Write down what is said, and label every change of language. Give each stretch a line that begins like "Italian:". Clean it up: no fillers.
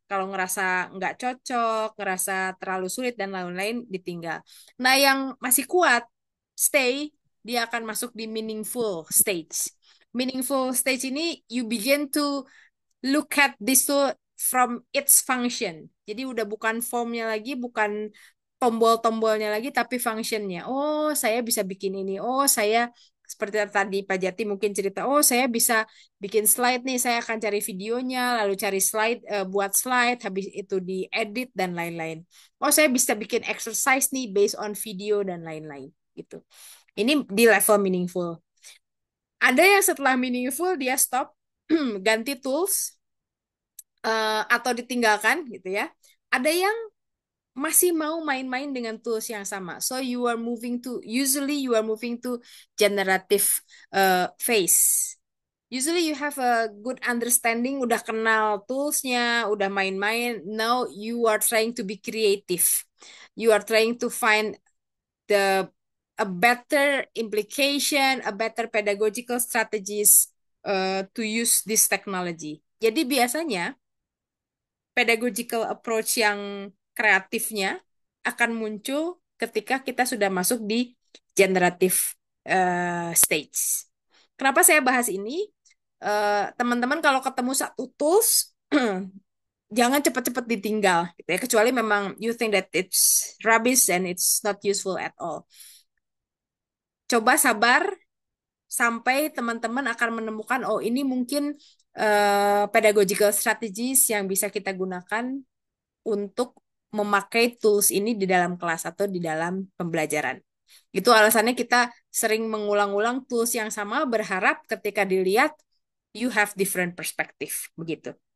Indonesian: Kalau ngerasa nggak cocok, ngerasa terlalu sulit dan lain-lain, ditinggal. Nah, yang masih kuat, stay, dia akan masuk di meaningful stage. Meaningful stage ini,
English: you begin to look at this tool from its function.
Indonesian: Jadi udah bukan formnya lagi, bukan tombol-tombolnya lagi, tapi functionnya. Oh, saya bisa bikin ini. Oh, saya seperti tadi Pak Jati mungkin cerita, oh saya bisa bikin slide nih, saya akan cari videonya, lalu cari slide, buat slide, habis itu diedit dan lain-lain. Oh, saya bisa bikin exercise nih
English: based on video
Indonesian: dan lain-lain gitu. Ini di level meaningful. Ada yang setelah meaningful dia stop, ganti tools, atau ditinggalkan gitu ya. Ada yang masih mau main-main dengan tools yang sama.
English: So usually you are moving to generative phase. Usually you have a good understanding,
Indonesian: udah kenal toolsnya, udah main-main.
English: Now you are trying to be creative. You are trying to find the a better implication, a better pedagogical strategies to use this technology.
Indonesian: Jadi biasanya pedagogical approach yang kreatifnya akan muncul ketika kita sudah masuk di generative stage. Kenapa saya bahas ini? Teman-teman kalau ketemu satu tools, jangan cepat-cepat ditinggal, gitu ya. Kecuali memang
English: you think that it's rubbish and it's not useful at all.
Indonesian: Coba sabar sampai teman-teman akan menemukan, oh ini mungkin pedagogical strategies yang bisa kita gunakan untuk memakai tools ini di dalam kelas atau di dalam pembelajaran. Itu alasannya kita sering mengulang-ulang tools yang sama, berharap ketika dilihat
English: you have different perspective
Indonesian: begitu.